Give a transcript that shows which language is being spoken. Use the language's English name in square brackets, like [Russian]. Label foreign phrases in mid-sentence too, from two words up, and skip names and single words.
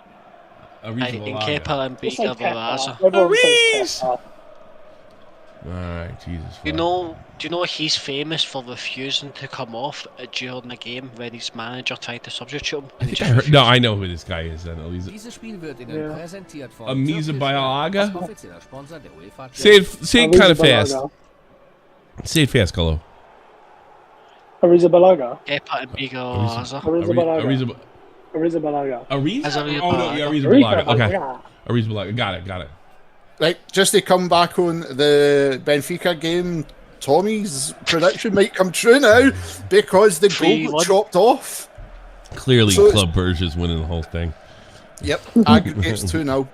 [English] I think Kepa and Biga Baraza. Everyone says Kepa. Alright, Jesus. Do you know he's famous for refusing to come off during the game when his manager tried to substitute him? And he just refused. No, I know who this guy is. Then at least. [German] Dieses Spiel wird Ihnen präsentiert von Amisa Bialaga? offizieller Sponsor der UEFA. [English] Say it kind of fast. Say it fast, Colo. Ariza Balaga. Kepa and Bigo Aza. Ariza Balaga. Ariza. Ariza Balaga. Ariza? Oh no, yeah, Ariza Balaga. Okay. Ariza Balaga. Got it. Right, just to come back on the Benfica game, Tommy's prediction might come true now because the goal got chopped off. Clearly, Club Brugge is winning the whole thing. Yep, aggregates 2-0.